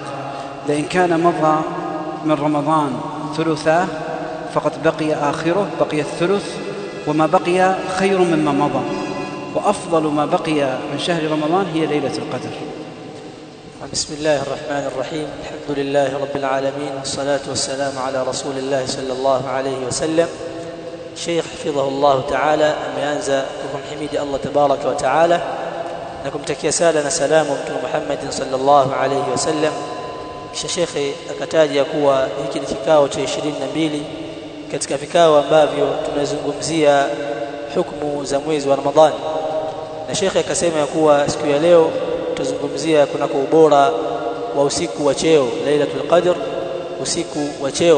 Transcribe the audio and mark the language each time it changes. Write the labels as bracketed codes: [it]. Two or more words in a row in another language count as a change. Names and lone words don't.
[ar] لأن كان مضى من رمضان ثلثاه فقد بقي آخره، بقي الثلث، وما بقي خير مما مضى، وأفضل ما بقي من شهر رمضان هي ليلة القدر. بسم الله الرحمن الرحيم. الحمد لله رب العالمين، والصلاة والسلام على رسول الله صلى الله عليه وسلم. شيخ حفظه الله تعالى [sw] ameanza kumhimidi Allah [ar] تبارك وتعالى [sw] na kumtakia sala na salamu Mtume Muhammad [ar] صلى الله عليه وسلم. [sw] Kisha shekhe akataja kuwa hiki ni kikao cha 22 katika vikao ambavyo tunazungumzia hukumu za mwezi wa Ramadhani, na shekhe akasema kuwa siku ya leo tutazungumzia kunako ubora wa usiku wa cheo, Lailatul Qadr, usiku wa cheo.